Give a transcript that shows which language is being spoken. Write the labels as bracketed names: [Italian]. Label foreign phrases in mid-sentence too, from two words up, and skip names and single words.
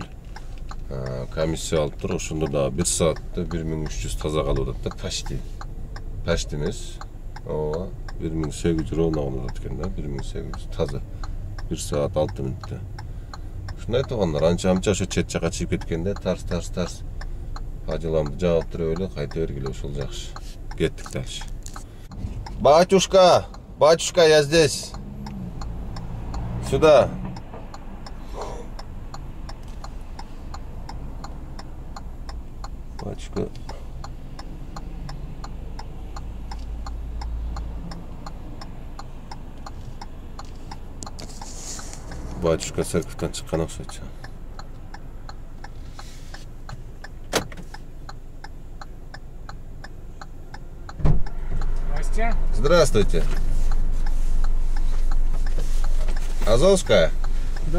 [Kyrgyz] Комиссия алып тур, ошондо да 1 саатта 1300 таза калып атат да, почти эмес. Ооба. 1800 ровно алып экен да, 1800 таза. 1 саат 6 мүнөттө. Ушундай тугандар, анча-амча ошо чет жака чыгып кеткенде тарс. Падиламды жаап туруп эле кайта бергиле, ошол жакшы. [Russian] Кеттик дальше. Батюшка, я здесь. Сюда. Батюшка. [Kyrgyz] Батюшка церковьтан чыккан окшойт. [Russian] Здрасте. Здравствуйте. Азовская? Да.